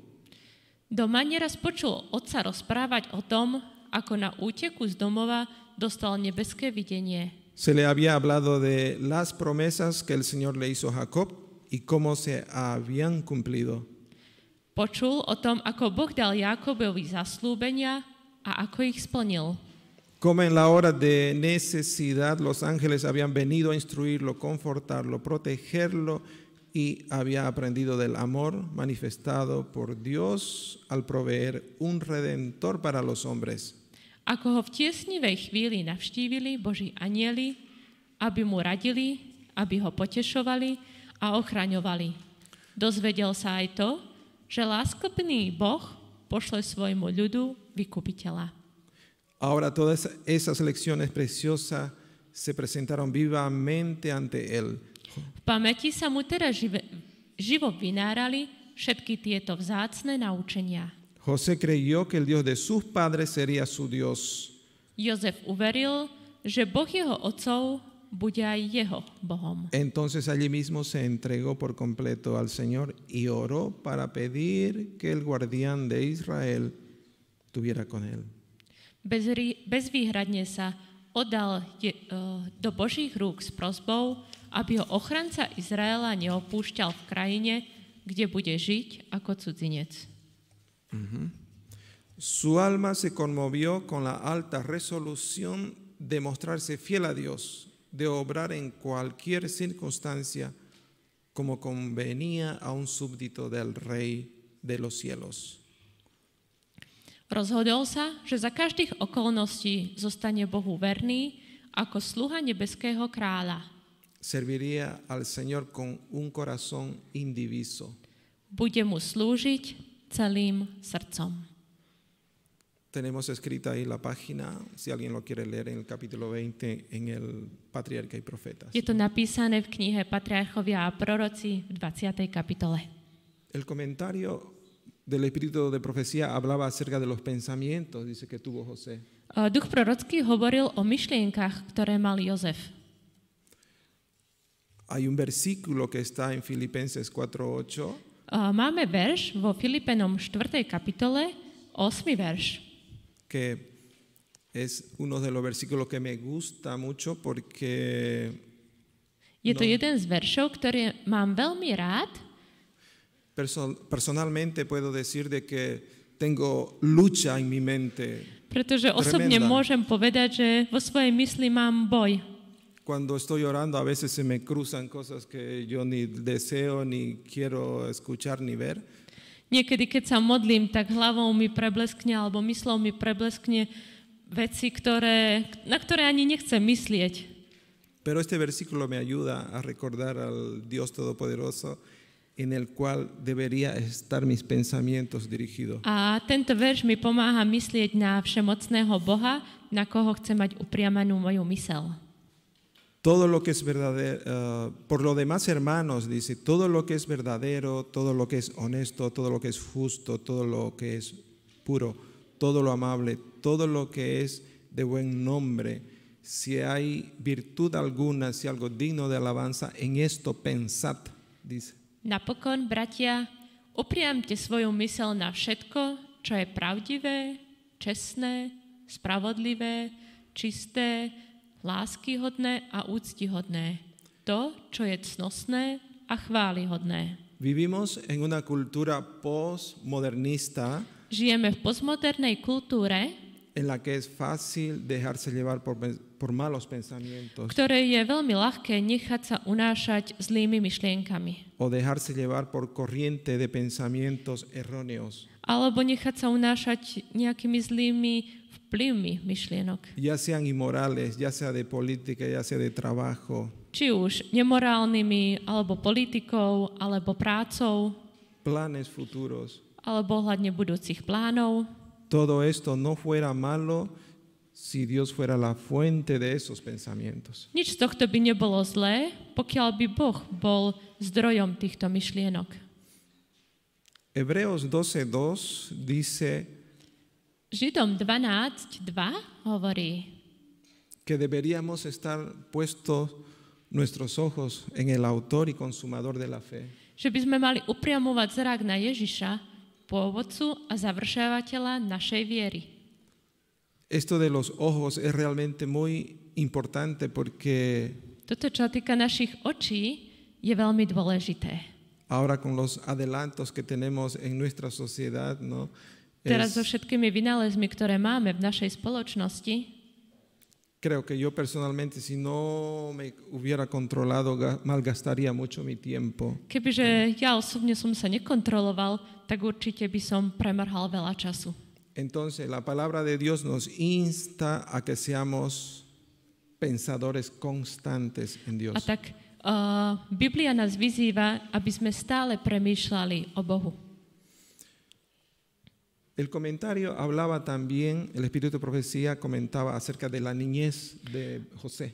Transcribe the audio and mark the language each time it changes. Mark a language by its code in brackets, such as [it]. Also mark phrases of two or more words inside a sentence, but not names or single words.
[sk] Doma neraz počul otca rozprávať o tom, ako na úteku z domova dostal nebeské videnie. [es] Se le había hablado de las promesas que el Señor le hizo a Jacob y cómo se habían cumplido. [sk] Počul o tom, ako Boh dal Jákobovi zaslúbenia a ako ich splnil. [es] Como en la hora de necesidad los ángeles habían venido a instruirlo, confortarlo, protegerlo y había aprendido del amor manifestado por Dios al proveer un redentor para los hombres. [sk] Ako ho v tiesnivej chvíli navštívili Boží anjeli, aby mu radili, aby ho potešovali a ochraňovali. Dozvedel sa aj to, že láskopný Boh pošle svojmu ľudu vykupiteľa. [es] Ahora todas esas lecciones preciosas se presentaron vivamente ante él. [sk] V pamäti sa mu teraz živo vynárali všetky tieto vzácne naučenia. [es] José creyó que el Dios de sus padres sería su Dios. [sk] Jozef uveril, že Boh jeho otcov bude aj jeho Bohom. [es] Entonces allí mismo se entregó por completo al Señor y oró para pedir que el guardián de Israel estuviera con él. [sk] Bezvýhradne sa oddal do Božích rúk s prosbou, aby ho ochranca Izraela neopúšťal v krajine, kde bude žiť ako cudzinec. [es] Su alma se conmovió con la alta resolución de mostrarse fiel a Dios, de obrar en cualquier circunstancia como convenía a un súbdito del Rey de los cielos. [sk] Rozhodol sa, že za každých okolností zostane Bohu verný ako sluha nebeského kráľa. [es] Serviría al Señor con un corazón indiviso. [sk] Bude mu slúžiť celým srdcom. [es] Tenemos escrita ahí la página, si alguien lo quiere leer, en el capítulo 20, en el Patriarca y Profetas. [sk] Je to napísané v knihe Patriarchovia a proroci v 20. kapitole. [es] El comentario del Espíritu de Profecía hablaba acerca de los pensamientos, dice que tuvo José. [sk] Duch prorocký hovoril o myšlienkach, ktoré mal Jozef. [es] Hay un versículo que está en Filipenses 4:8. [sk] Máme verš vo Filipenom 4. kapitole, 8. verš. [es] Que es uno de los versículos que me gusta mucho porque [sk] Je to jeden z veršov, ktorý mám veľmi rád. [es] Personalmente puedo decir de que tengo lucha en mi mente. [sk] Pretože osobne môžem povedať, že vo svojej mysli mám boj. [es] Cuando estoy orando a veces se me cruzan cosas que yo ni deseo, ni quiero escuchar, ni ver. [sk] Niekedy, keď sa modlím, tak hlavou mi prebleskne, alebo myslou mi prebleskne veci, na ktoré ani nechcem myslieť. [es] Pero este versículo me ayuda a recordar al Dios Todopoderoso en el cual debería estar mis pensamientos dirigidos. [sk] A tento verš mi pomáha myslieť na všemocného Boha, na koho chcem mať upriamanú moju myseľ. [es] Todo lo que es verdadero, por lo demás, hermanos, dice, todo lo que es verdadero, todo lo que es honesto, todo lo que es justo, todo lo que es puro, todo lo amable, todo lo que es de buen nombre, si hay virtud alguna, si algo digno de alabanza, en esto pensad, dice. [sk] Napokon, bratia, upriamte svoju myseľ na všetko, čo je pravdivé, čestné, spravodlivé, čisté, láskyhodné a úctihodné. To, čo je cnosné a chválihodné. [es] Vivimos en una cultura postmodernista. [sk] Žijeme v postmodernej kultúre, [es] en la que es fácil dejarse llevar por malos pensamientos. [sk] Ktoré je veľmi ľahké nechať sa unášať zlými myšlienkami. [es] O dejarse llevar por corriente de pensamientos erróneos. [sk] Alebo nechať sa unášať nejakými zlými vplyvmi myšlienok. [es] Ya sean inmorales, ya sea de política, ya sea de trabajo. [sk] Či už nemorálnymi, alebo politikou, alebo prácou. [es] Planes futuros. [sk] Alebo ohľadne budúcich plánov. [es] Todo esto no fuera malo si Dios fuera la fuente de esos pensamientos. [sk] Nič z tohto by nebolo zlé, pokiaľ by Boh bol zdrojom týchto myšlienok. [es] Hebreos 12:2 dice [sk] Židom 12:2 hovorí, [es] que deberíamos estar puestos nuestros ojos en el autor y consumador de la fe. [sk] Že by sme mali upriamovať zrak na Ježiša, pôvodcu a završavateľa našej viery. [es] Esto de los ojos es realmente muy importante porque [sk] Toto, čo týka našich očí, je veľmi dôležité. [es] Ahora con los adelantos que tenemos en nuestra sociedad, ¿no? [sk] Teraz so všetkými vynálezmi, ktoré máme v našej spoločnosti, [es] creo que yo personalmente, si no me hubiera controlado, malgastaría mucho mi tiempo. [sk] Kebyže ja osobne som sa nekontroloval, tak určite by som premrhal veľa času. [es] Entonces, la palabra de Dios nos insta a que seamos pensadores constantes en Dios. [sk] A tak Biblia nás vyzýva, aby sme stále premýšľali o Bohu. [es] El comentario hablaba también, el Espíritu de Profecía comentaba acerca de la niñez de José.